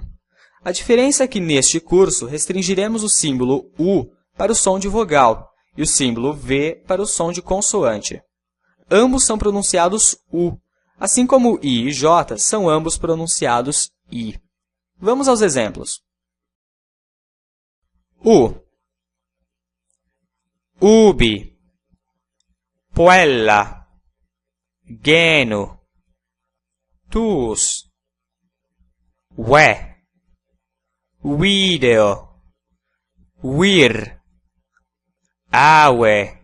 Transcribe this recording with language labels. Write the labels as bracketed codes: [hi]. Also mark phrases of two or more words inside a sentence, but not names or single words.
[pt] A diferença é que neste curso restringiremos o símbolo U para o som de vogal e o símbolo V para o som de consoante. Ambos são pronunciados U, assim como I e J são ambos pronunciados I. Vamos aos exemplos. U. [la] Ubi. Puella. Genu. Tuus. We. Video. Wir. Aue.